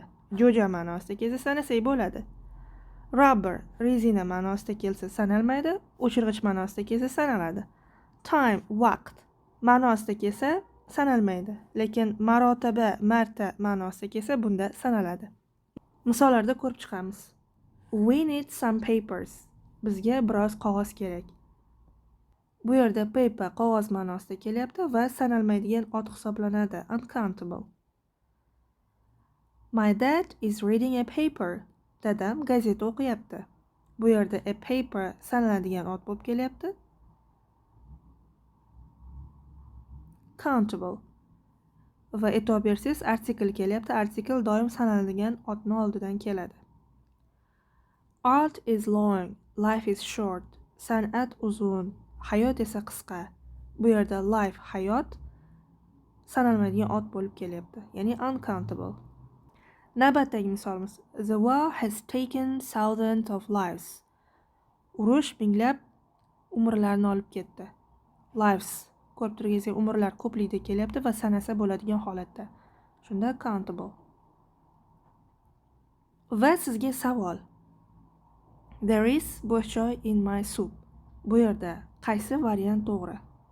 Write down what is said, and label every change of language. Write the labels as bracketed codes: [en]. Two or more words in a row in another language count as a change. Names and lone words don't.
[uz] Jo'ja ma'nosida kelsa sanasak bo'ladi. Rubber rezina ma'nosida kelsa sanalmaydi. O'chirg'ich ma'nosida kelsa sanaladi. Time vaqt ma'nosida kelsa sanalmaydi. Lekin marotaba marta ma'nosida kelsa bunda sanaladi. Misollarda ko'rib chiqamiz. [en] We need some papers. [uz] Bizga biroz qog'oz kerak. Bu yerda paper qog'oz ma'nosida kelyapti va sanalmaydigan ot hisoblanadi. [en] Uncountable. My dad is reading a paper. [uz] Dadam gazeta o'qiyapti. Bu yerda [en] a paper [uz] sanaladigan ot bo'lib kelyapti. [en] Countable. [uz] Va e'tibor bersangiz artikel kelyapti. Artikel doim sanaladigan otni oldidan keladi. [en] Art is long, life is short. [uz] San'at uzun, hayot esa qisqa. Bu yerda life hayot sanalmaydigan ot bo'lib kelyapti. Ya'ni uncountable. Navbatdagi misolimiz. [en] The war has taken thousands of lives. [uz] Urush minglab umrlarni olib ketdi. Lives ko'rib turganingizdek umrlar ko'plikda kelyapti va sanasa bo'ladigan holatda. Shunda countable. Va sizga savol. [en] There is [uz] bo'sh joy [en] in my soup. [uz] Bu yerda qaysi variant to'g'ri?